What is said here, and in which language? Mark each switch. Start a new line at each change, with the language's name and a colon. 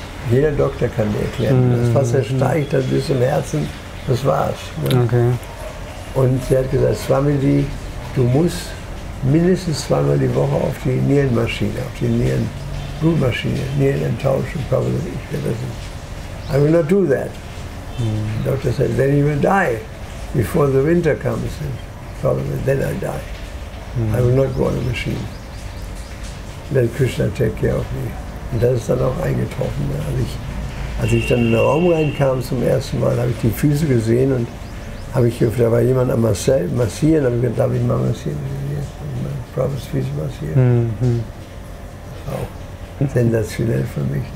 German: Jeder Doktor kann dir erklären. Das Wasser steigt dann bis zum Herzen, das war's. Okay. Und sie hat gesagt, Swamiji, du musst mindestens zweimal die Woche auf die Nierenmaschine, auf die Blutmaschine, Nieren tauschen. Prabhupada, ich werde das nicht.
English: I will not do that. The doctor said, then you will die before the winter comes. Prabhupada said, then I die. I will not go on a machine. Let Krishna take care of me.
German: Und das ist dann auch eingetroffen. Als ich dann in den Raum reinkam zum ersten Mal, habe ich die Füße gesehen und da war jemand am Massieren, habe ich gesagt, darf ich mal massieren? Prabhupads Füße massieren. Das war auch sensationell für mich.